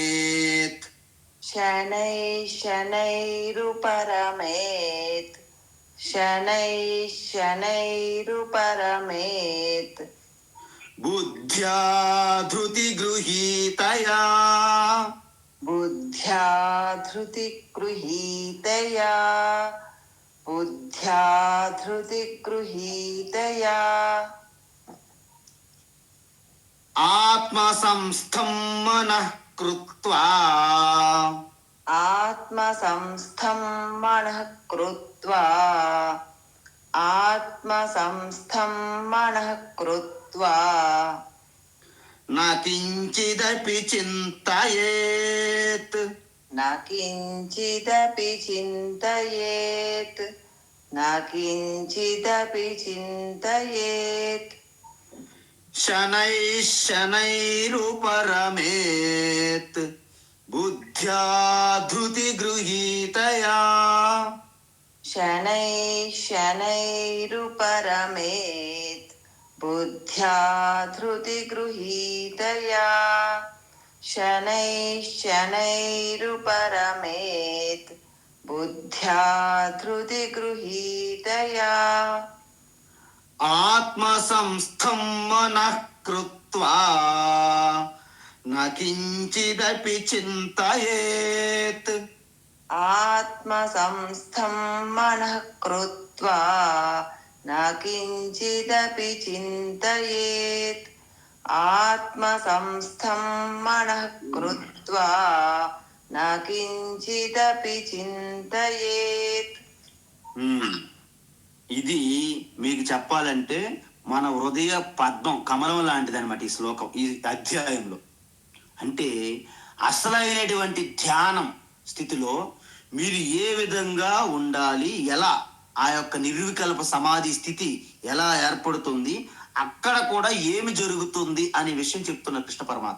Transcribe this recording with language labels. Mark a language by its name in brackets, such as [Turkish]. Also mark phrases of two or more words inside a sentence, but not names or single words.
[Sanskrit] శనైరుపరమేత్ శనైరుపరమేత్ शनैः शनैरुपरमेत् బుద్ధ్యా ధృతి గృహీతయా बुद्ध्या धृतिगृहीतया बुद्ध्या धृतिगृहीतया ఆత్మ సంస్థం మనః కృత్వా आत्मसंस्थं मनः कृत्वा आत्मसंस्थं मनः कृत्वा నా కించిదపి చింతయేత్ न किञ्चिदपि चिन्तयेत् न किञ्चिदपि चिन्तयेत् శనైః శనైరుపరమేత్ బుద్ధ్యా ధృతి గృహీతయా शनैः शनैरुपरमेत् बुद्ध्या धृतिगृहीतया शनैः शनैरुपरमेत् बुद्ध्या धृतिगृहीतया ఆత్మ సంస్థం మనః కృత్వా నా కించిదపి చింతయేత్ आत्मसंस्थं मनः कृत्वा न किञ्चिदपि चिन्तयेत् आत्मसंस्थं मनः कृत्वा न किञ्चिदपि चिन्तयेत् [Telugu] ఇది మీకు చెప్పాలంటే మన హృదయ పద్మం కమలం లాంటిది అనమాట ఈ శ్లోకం ఈ అధ్యాయంలో. అంటే అసలైనటువంటి ధ్యానం స్థితిలో మీరు ఏ విధంగా ఉండాలి, ఎలా ఆ యొక్క నిర్వికల్ప సమాధి స్థితి ఎలా ఏర్పడుతుంది, అక్కడ కూడా ఏమి జరుగుతుంది అనే విషయం చెప్తున్న కృష్ణ పరమాత్మ.